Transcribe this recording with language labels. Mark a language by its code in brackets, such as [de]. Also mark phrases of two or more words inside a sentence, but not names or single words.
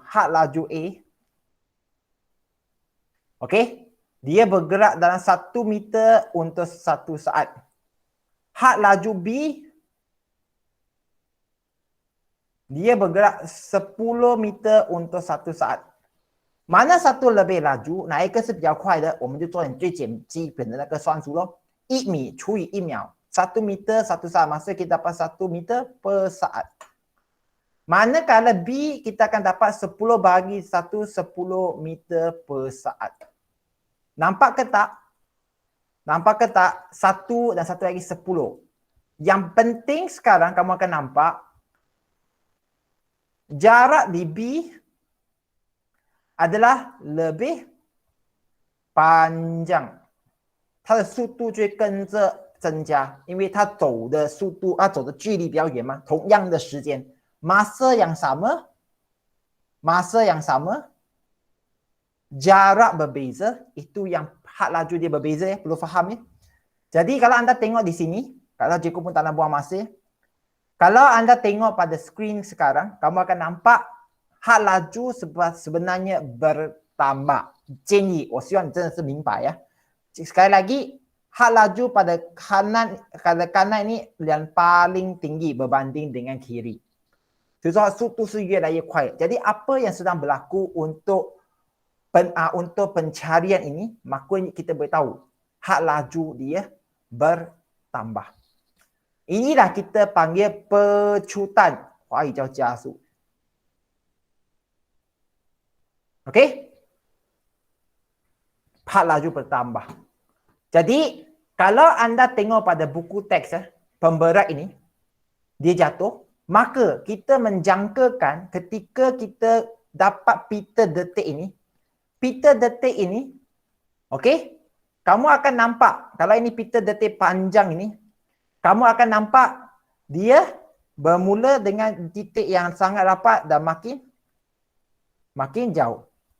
[ms] Had laju A. Okey. Dia bergerak dalam 1 meter untuk 1 saat. Had laju B. Dia bergerak 10 meter untuk 1 saat. Mana satu lebih laju， [zh] 哪一个是比较快的，我们就做点最基本的那个算术咯。1米除以1秒。 [ms] 1 meter 1 saat. Maksudnya kita dapat 1 meter per saat. Manakala B kita akan dapat 10 bagi 1 10 meter per saat. Nampak ke tak? Nampak ke tak? 1 dan 1 lagi 10. Yang penting sekarang kamu akan nampak jarak di B adalah lebih panjang. [zh] 它的速度就会跟着增加，因为它走的速度走的距离比较远嘛，同样的时间 ， [ms] masa yang sama, jarak berbeza, itu yang had laju dia berbeza ya, perlu faham ya. Jadi kalau anda tengok di sini, kalau cikgu pun tak nak buang masa ya. Kalau anda tengok pada skrin sekarang, kamu akan nampak had laju sebenarnya bertambah. [zh] 建议我希望你真的是明白呀。 [ms] Sekali lagi, had laju pada kanan ini yang paling tinggi berbanding dengan kiri. [zh] 就是说速度是越来越快。 [ms] Jadi apa yang sedang berlaku untuk pencarian ini, maka kita boleh tahu had laju dia bertambah. Inilah kita panggil pecutan. [zh] 华语叫加速。Okey? [ms] Had laju bertambah. Jadi, kalau anda tengok pada buku teks pemberat ini, dia jatuh, maka kita menjangkakan ketika kita dapat pita detik ini, okey, kamu akan nampak, kalau ini pita detik panjang ini, kamu akan nampak dia bermula dengan titik yang sangat rapat dan makin jauh.